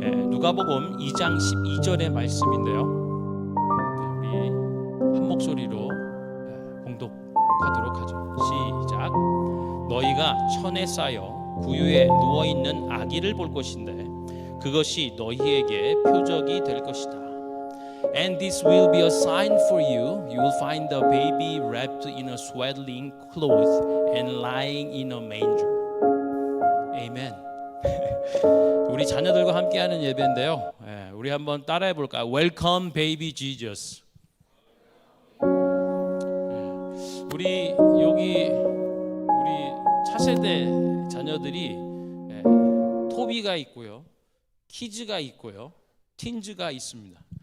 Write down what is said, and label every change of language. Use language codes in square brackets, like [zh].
[ko] 누가복음 2장 12절의 말씀인데요. 우리 한 목소리로 봉독하도록 하죠. 시작. 너희가 천에 쌓여 구유에 누워 있는 아기를 볼 것인데 그것이 너희에게 표적이 될 것이다. [en] And this will be a sign for you. You will find the baby wrapped in a swaddling cloth and lying in a manger. Amen. [ko] 우리 자녀들과 함께하는 예배인데요. 우리 한번 따라해 볼까요? [en] Welcome, baby Jesus. [ko] 우리 여기 우리 차세대 자녀들이 토비가 있고요, 키즈가 있고요, 틴즈가 있습니다.